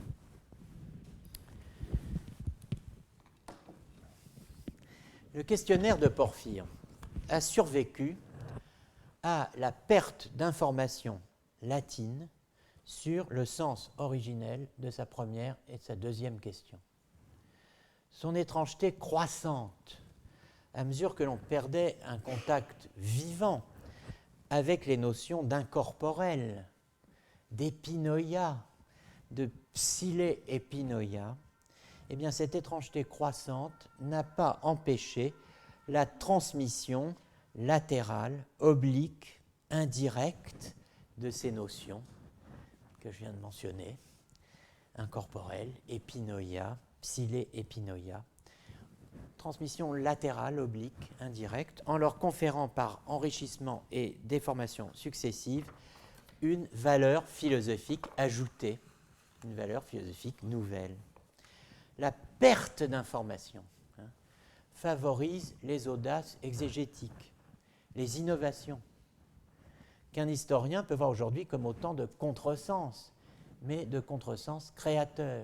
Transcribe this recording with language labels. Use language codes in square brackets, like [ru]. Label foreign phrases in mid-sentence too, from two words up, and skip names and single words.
[fr] Le questionnaire de Porphyre a survécu à la perte d'informations latines sur le sens originel de sa première et de sa deuxième question. Son étrangeté croissante à mesure que l'on perdait un contact vivant avec les notions d'incorporel, d'épinoïa, de psilé-épinoïa, eh bien cette étrangeté croissante n'a pas empêché la transmission latérale, oblique, indirecte de ces notions que je viens de mentionner, incorporel, épinoïa, psilé-épinoïa, transmission latérale, oblique, indirecte, en leur conférant par enrichissement et déformation successive une valeur philosophique ajoutée, une valeur philosophique nouvelle. La perte d'information favorise les audaces exégétiques, les innovations, qu'un historien peut voir aujourd'hui comme autant de contresens, mais de contresens créateurs.